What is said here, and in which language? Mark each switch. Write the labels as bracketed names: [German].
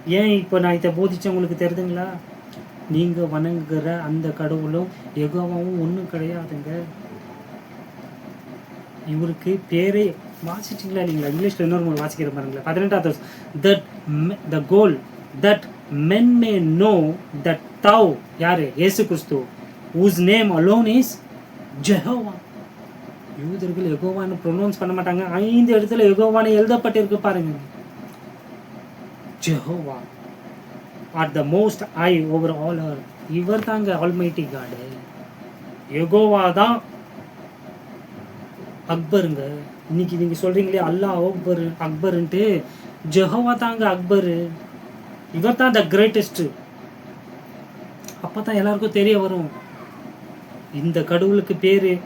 [Tamil] ஏன் இப்போ நான் இதை போதிச்சவங்களுக்கு தெரியுதுங்களா? நீங்கள் வணங்குகிற அந்த கடவுளும் யெகோவாவும் ஒன்றும் கிடையாதுங்க. இவருக்கு பேரே வாசிச்சிங்களா இல்லைங்களா? இங்கிலீஷில் இன்னொரு மூணு வாசிக்கிற பாருங்களேன். [English] 18வது that the goal that men may know that thou, [Tamil] யாரு? [English] இயேசு கிறிஸ்து, whose name alone is Jehovah. [Tamil] யூதர்கள் யெகோவான்னு ப்ரொனவுன்ஸ் பண்ண மாட்டாங்க. 5 இடத்துல யெகோவான்னு எழுதப்பட்டிருக்கு பாருங்க. [English] Jehovah are the most high over all earth. [Tamil] இவர் தாங்க [English] Almighty God. [Tamil] யெகோவா தான் அக்பருங்க. இன்னைக்கு நீங்கள் சொல்கிறீங்களே அல்லாஹ் அக்பர்ன்ட்டு, ஜெகோவா தாங்க அக்பரு, இவர் தான் [English] The greatest. [Tamil] அப்பதான் எல்லாருக்கும் தெரிய வரும் இந்த கடவுளுக்கு பேரு.